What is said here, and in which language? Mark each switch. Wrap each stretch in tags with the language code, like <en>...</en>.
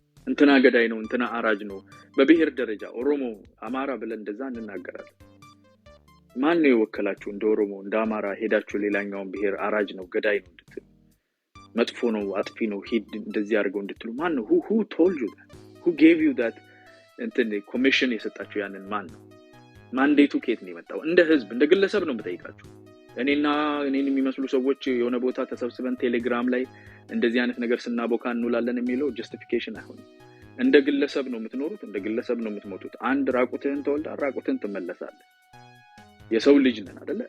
<am>እንትና ገዳይ ነው እንትና አራጅ ነው በብሔር ደረጃ ኦሮሞ አማራ ብለን እንደዛ እንናገራለን። ማን ነው የወከላችሁ? እንደ ኦሮሞ እንደ አማራ ሄዳችሁ ሌላኛውን ብሔር አራጅ ነው ገዳይ ነው እንድትሉ መጥፎ ነው አጥፊ ነው ሂድ እንደዚህ አድርገው እንድትሉ ማን ነው?</am> <en>who told you that? who gave you that</en> <am>እንትን ኮሚሽን የሰጣችሁ ያንን ማን ነው? ማንዴቱ ከየት ነው የመጣው? እንደ ህዝብ እንደ ግለሰብ ነው የምጠይቃችሁ። እኔን የሚመስሉ ሰዎች የሆነ ቦታ ተሰብስበን ቴሌግራም ላይ እንደዚህ አይነት ነገር ስናቦካ እንውላለን የሚለው ጀስቲፊኬሽን አይሆንም። እንደ ግለሰብ ነው የምትኖሩት፣ እንደ ግለሰብ ነው የምትሞቱት። አንድ ራቁትህን ተወልዳ ራቁትህን ትመለሳለህ። የሰው ልጅ ነን አይደለ?</am>